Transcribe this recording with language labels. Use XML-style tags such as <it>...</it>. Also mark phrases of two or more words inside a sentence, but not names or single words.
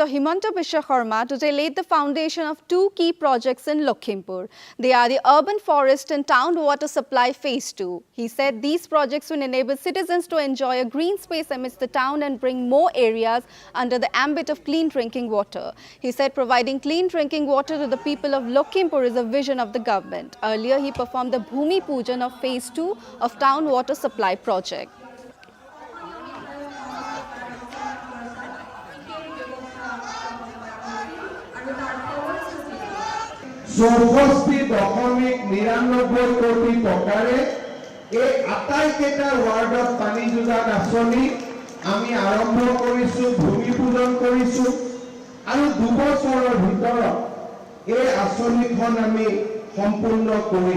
<en>Himanta Biswa Sarma today laid the foundation of two key projects in Lakhimpur. They are the Urban Forest and Town Water Supply Phase 2. He said these projects will enable citizens to enjoy a green space amidst the town and bring more areas under the ambit of clean drinking water. He said providing clean drinking water to the people of Lakhimpur is a vision of the government. Earlier, he performed the</en> <hi>Bhumi Pujan</hi> <en>of Phase 2 of Town Water Supply Project.</en> <as>চৌষষ্ঠি দশমিক ৯৯ কোটি টকাৰে এই আটাইকেইটা ৱাৰ্ডত পানী যোগান আঁচনি আমি আৰম্ভ কৰিছো, ভূমি পূজন কৰিছো আৰু ২ বছৰৰ ভিতৰত এই আঁচনিখন আমি সম্পূৰ্ণ কৰিম।</as>